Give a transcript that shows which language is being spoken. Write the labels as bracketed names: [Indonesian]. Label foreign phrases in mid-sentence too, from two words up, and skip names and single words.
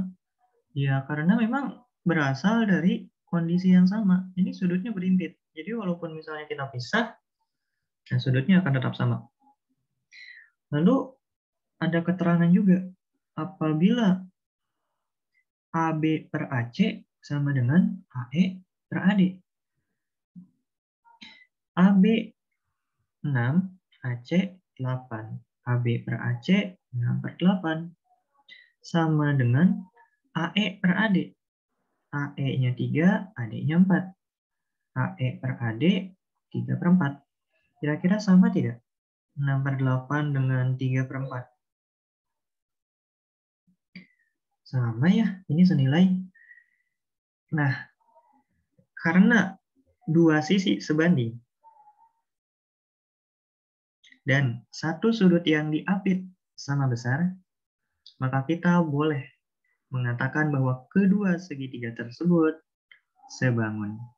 [Indonesian] Ya, karena memang berasal dari kondisi yang sama. Ini sudutnya berimpit. Jadi walaupun misalnya kita pisah, nah sudutnya akan tetap sama. Lalu ada keterangan juga, apabila AB per AC sama dengan AE per AD. AB 6, AC 8. AB per AC 6 per 8. Sama dengan AE per AD. AE-nya 3, AD-nya 4. AE per AD 3 per 4. Kira-kira sama tidak? 6 per 8 dengan 3 per 4. Sama ya, ini senilai. Nah, karena dua sisi sebanding, dan satu sudut yang diapit sama besar, maka kita boleh mengatakan bahwa kedua segitiga tersebut sebangun.